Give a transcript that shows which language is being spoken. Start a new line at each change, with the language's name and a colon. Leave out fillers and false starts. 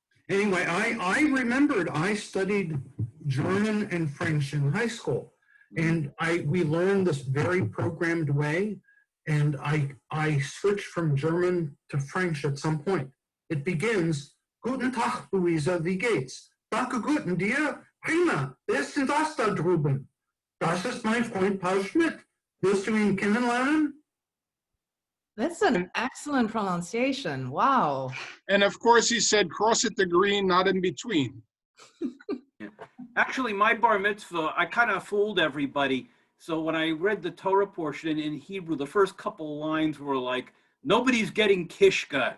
English: Anyway, I remembered I studied German and French in high school, and we learned this very programmed way, and I switched from German to French at some point.
German: It begins, Guten Tag, Luisa, wie geht's? Danke, guten dir, prima, wer ist denn das da drüben? Das ist mein Freund Paul Schmidt. Willst du ihn kennenlernen?
English: That's an excellent pronunciation. Wow. And of course, he said, cross it to green, not in between. Yeah. Actually, my bar mitzvah, I kind of fooled everybody. So when I read the Torah portion in Hebrew, the first couple lines were like, nobody's getting kishka.